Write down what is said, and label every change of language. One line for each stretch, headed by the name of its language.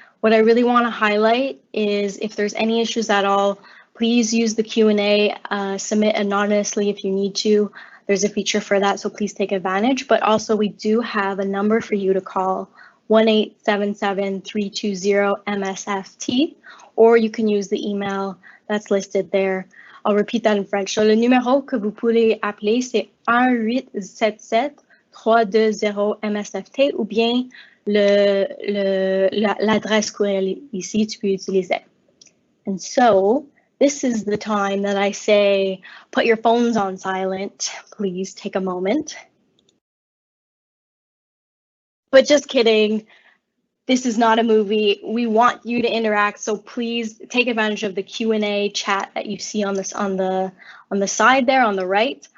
English: What I really want to highlight is if there's any issues at all, please use the Q&A, submit anonymously if you need to. There's a feature for that, so please take advantage. But also we do have a number for you to call, 1-877-320-MSFT, or you can use the email that's listed there. I'll repeat that in French. So
French: le numéro que vous pouvez appeler, c'est 1-877-320-MSFT ou bien l'adresse courriel ici, tu peux utiliser.
English: And so this is the time that I say, put your phones on silent. Please take a moment. But just kidding. This is not a movie. We want you to interact, so please take advantage of the Q&A chat that you see on the side there on the right.